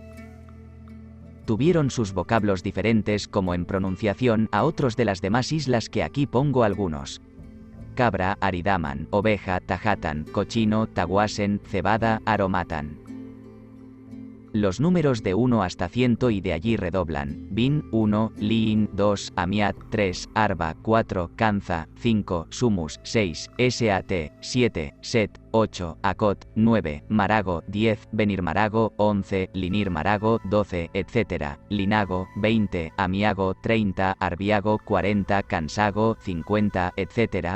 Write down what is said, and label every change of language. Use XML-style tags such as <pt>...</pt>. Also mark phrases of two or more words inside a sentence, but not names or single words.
<es>Tuvieron sus vocablos diferentes como en pronunciación a otros de las demás islas que aquí pongo algunos. Cabra, Aridaman, oveja, tajatan, cochino, taguasen, cebada, aromatan. Los números de 1 hasta 100 y de allí redoblan: Bin, 1, Liin, 2, Amiat, 3, Arba, 4, Kanza, 5, Sumus, 6, Sat, 7, Set, 8, Akot, 9, Marago, 10, Benirmarago, 11, Linirmarago, 12, etc. Linago, 20, Amiago, 30, Arbiago, 40, Kansago, 50, etc.</es>